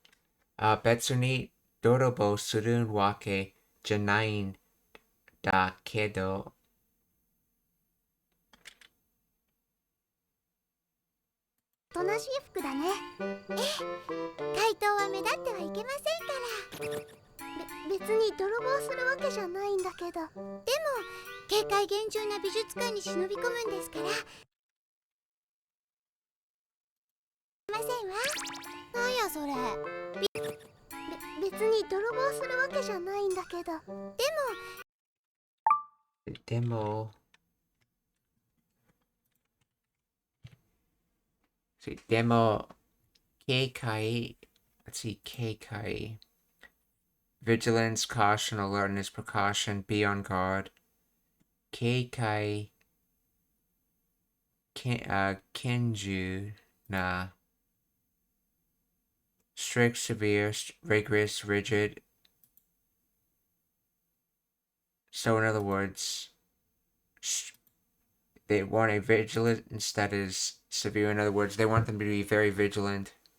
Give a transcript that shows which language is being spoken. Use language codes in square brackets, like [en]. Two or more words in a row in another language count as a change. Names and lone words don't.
[ja] 別に泥棒するわけじゃないんだけど. おとなしい服だね。ええ、怪盗は目立ってはいけませんから。別に泥棒するわけじゃないんだけど。でも警戒厳重な美術館に忍び込むんですから。ませんわ。なんやそれ。別に泥棒するわけじゃないんだけど。でも See, でも 警戒. [en] Let's see, Keikai. Vigilance, caution, alertness, precaution, be on guard. [ja] 警戒。厳重な. [en] Strict, severe, rigorous, rigid. So in other words, they want a vigilance that is severe. In other words, they want them to be very vigilant.